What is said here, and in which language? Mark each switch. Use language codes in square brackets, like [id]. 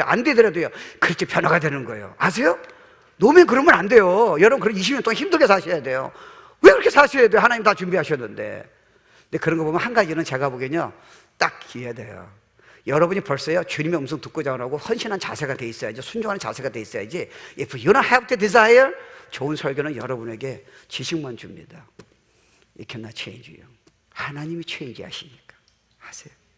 [ko] 안 되더라도요, 그렇게 변화가 되는 거예요. 아세요? 노면 그러면 안 돼요. 여러분 그런 20년 동안 힘들게 사셔야 돼요. 왜 그렇게 사셔야 돼요? 하나님 다 준비하셨는데. 근데 그런 거 보면 한 가지는 제가 보기엔요, 딱 기회야 돼요. 여러분이 벌써요, 주님의 음성 듣고 자라고 헌신한 자세가 돼 있어야지, 순종하는 자세가 돼 있어야지. [en] If you don't have the desire, [ko] 좋은 설교는 여러분에게 지식만 줍니다. [en] It cannot change you. [ko] 하나님이 체인지 하시니까. 하세요.